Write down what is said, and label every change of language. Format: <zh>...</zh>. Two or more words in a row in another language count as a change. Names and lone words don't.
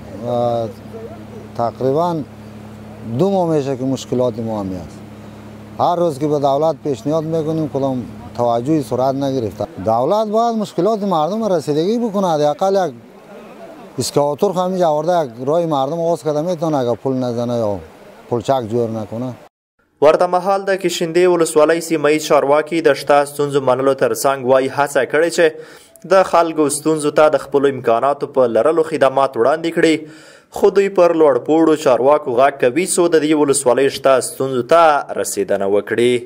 <fa>تقریبا 2 ماه میشه که مشکلات ما همی است. هر روز که به دولت پیشنهاد میکنیم کدام توجهی صورت نگرفته. دولت باید مشکلات مردم رسیدگی بکنه. حداقل یک اسکواتور همینجا آورده یک راه مردم آغاز کرده میتونه اگر پل نزنه یا پلچک جور نکنه.</fa> <ps>ورته مهال د کشندې ولسوالۍ سیمهییز چارواکي د شته ستونزو منلو ترڅنګ وایي هڅه کړې چې د خلکو ستونزو ته د خپلو امکاناتو په لرلو خدمات وړاندې کړي، خو دوی پر لوړپوړو چارواکو غږ کوي څو د دې ولسوالۍ شته ستونزو ته رسیدنه وکړي.</ps>